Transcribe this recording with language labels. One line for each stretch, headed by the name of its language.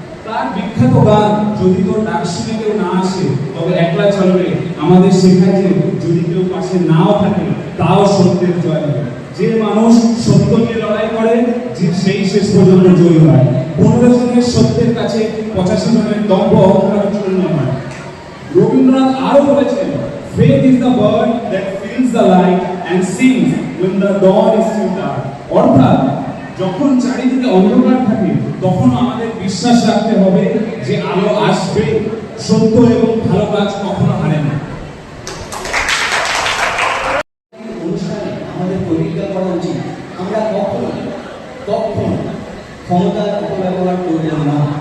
Bangla: তার বিখ্যাত গান "যদি তোর ডাক শুনে কেউ না আসে তবে একলা চলবে" আমাদের শেখায় যে যদি কেউ পাশে নাও থাকে তাও সত্যের জয় হবে। যে মানুষ সত্য নিয়ে লড়াই করে সেই শেষ পর্যন্ত জয়ী হয়। 15 জনের সত্যের কাছে 85 জনের দম্ভ অহংকার চূর্ণ হয়। রবীন্দ্রনাথ আরো বলেছেন,
English: "Faith is the bird that feels the light and sings when the dawn is still dark."
Bangla: অর্থাৎ যখন চারিদিকে অন্ধকার থাকে তখন আমাদের বিশ্বাস রাখতে হবে যে আলো আসবে। সত্য এবং ভালো কাজ কখনো হারে না। অনুষ্ঠানে আমাদের প্রতিজ্ঞা করা উচিত আমরা কখনো ক্ষমতার অপব্যবহার করব না।